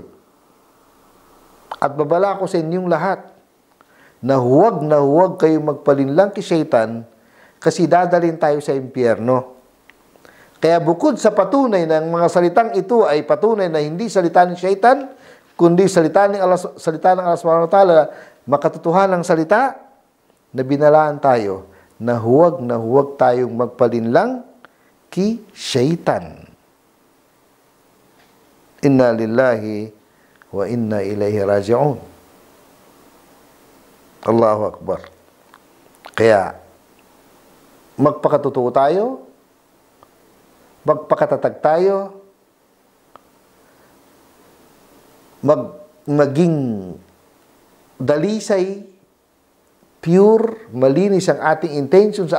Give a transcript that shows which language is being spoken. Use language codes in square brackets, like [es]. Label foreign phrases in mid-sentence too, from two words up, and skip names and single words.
[tl] At babala ko sa inyong lahat na huwag kayong magpalinlang kay Shaitan kasi dadalhin tayo sa impyerno. Kaya bukod sa patunay ng mga salitang ito ay patunay na hindi salita ni Shaitan, kundi salita ng Allah [ar] سبحانه وتعالى, [tl] makatotohanan ng salita, na binalaan tayo na huwag tayong magpalinlang kay Shaitan. [ar] إنا لله وإنا إليه راجعون. الله أكبر. [tl] Kaya, magpakatotoo tayo, magpakatatag tayo, maging dalisay, pure, malinis ang ating intention sa